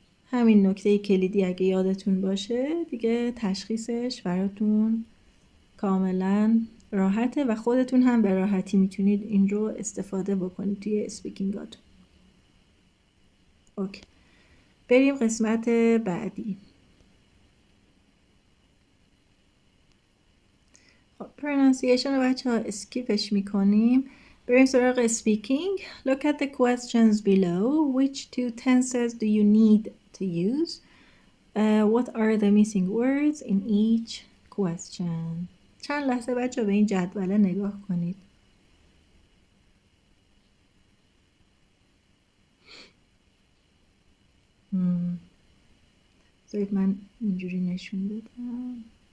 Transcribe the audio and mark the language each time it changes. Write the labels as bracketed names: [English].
[Persian] همین نکته کلیدی اگه یادتون باشه دیگه تشخیصش براتون کاملا راحته و خودتون هم به راحتی میتونید این رو استفاده بکنید توی اسپیکینگاتون. اوکی. بریم قسمت بعدی. خب پرونانسیشن رو بچه ها اسکیپش میکنیم. بریم سراغ speaking. [English] Look at the questions below. Which two tenses do you need to use? What are the missing words in each question? [Persian] چند لحظه بچه به این جدوله نگاه کنید. بذارید من اینجوری نشون بدم.